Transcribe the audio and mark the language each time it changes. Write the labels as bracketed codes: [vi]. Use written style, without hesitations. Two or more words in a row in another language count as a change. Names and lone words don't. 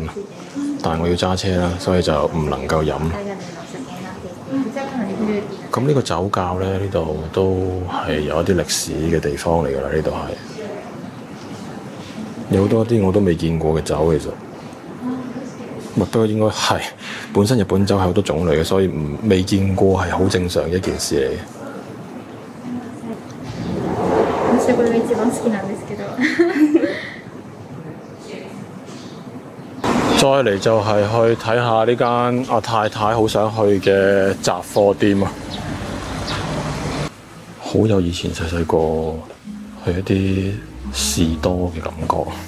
[yue] 但係我要揸車啦，所以就唔能夠飲。咁呢個酒窖咧，呢度都係有一啲歷史嘅地方嚟㗎啦，呢度係有好多啲我都未見過嘅酒，其實。不過應該係本身日本酒係好多種類嘅，所以未見過係好正常嘅一件事嚟嘅。 [ja] これが一番好きなんですけど。 [yue] 再嚟就係去睇下呢間阿太太好想去嘅雜貨店啊！好有以前細細個去一啲士多嘅感覺。